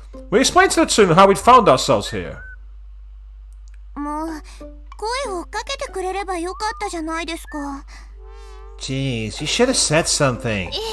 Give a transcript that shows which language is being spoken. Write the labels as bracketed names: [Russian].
[English] We explained to the student how we'd found ourselves here. [Japanese] もう声をかけてくれればよかったじゃないですか。 [English] Jeez, you should have said something.